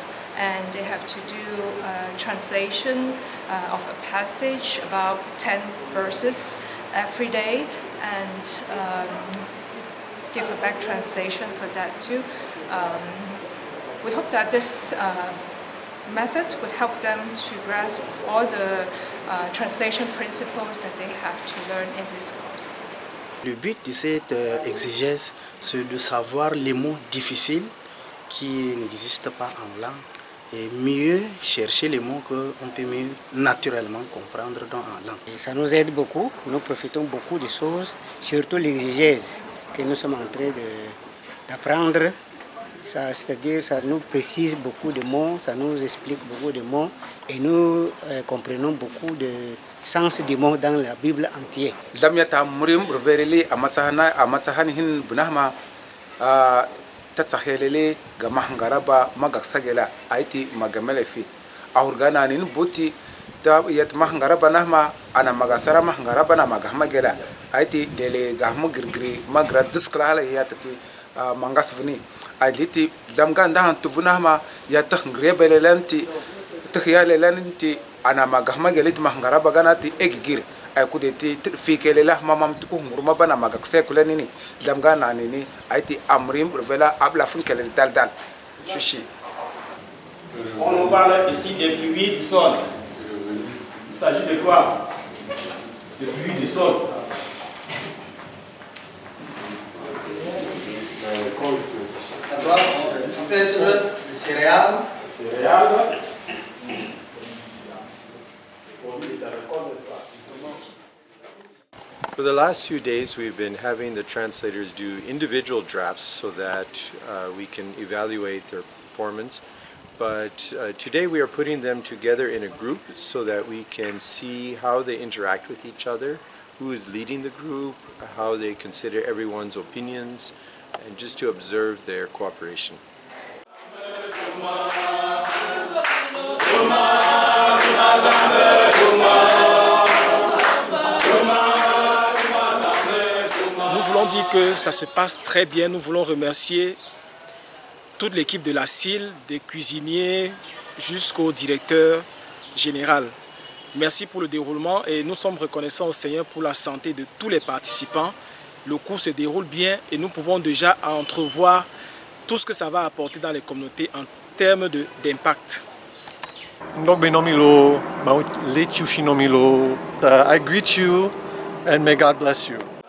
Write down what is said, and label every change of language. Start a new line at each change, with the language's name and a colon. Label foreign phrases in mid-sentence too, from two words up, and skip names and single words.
English: And they have to do a translation of a passage, about 10 verses every day, and give a back translation for that too. We hope that this method would help them to grasp all the translation principles that they have to learn in this course.
French: Le but de cette exégèse, c'est de savoir les mots difficiles qui n'existent pas en langue, et mieux chercher les mots qu'on peut mieux naturellement comprendre en langue. Et ça nous aide beaucoup, nous profitons beaucoup de choses, surtout l'exégèse que nous sommes en train d'apprendre. C'est-à-dire ça nous précise beaucoup de mots, ça nous explique beaucoup de mots et nous comprenons beaucoup de sens des mots dans la Bible entière.
Mafa: tatsahelele ga mahangaraba magaksagela aiti magamelefi ahurgana nin buti ta yat mahangaraba nahma ana magasara mahangaraba na magahmagela aiti dele gahmu girgiri magra diskla hala yatati mangasvni aliti lamga ndahan tuvunahma yatahngre belelanti tahyalelanti ana magahmagela ti mahangaraba ganati egigir ay kudeti fikele la mamam tuku nguruma bana magakse kulanini lamga nanini aiti amrim revela abla funkele dal sushi.
French: On nous parle ici des fluides du sol. Il s'agit de quoi? De fluides du sol. D'abord, céréales.
English: For the last few days, we've been having the translators do individual drafts so that we can evaluate their performance. But today we are putting them together in a group so that we can see how they interact with each other, who is leading the group, how they consider everyone's opinions, and just to observe their cooperation.
French: Nous voulons dire que ça se passe très bien. Nous voulons remercier toute l'équipe de la CIL, des cuisiniers jusqu'au directeur général. Merci pour le déroulement et nous sommes reconnaissants au Seigneur pour la santé de tous les participants. Le cours se déroule bien et nous pouvons déjà entrevoir tout ce que ça va apporter dans les communautés en termes d'impact.
English: I greet you and may God bless you.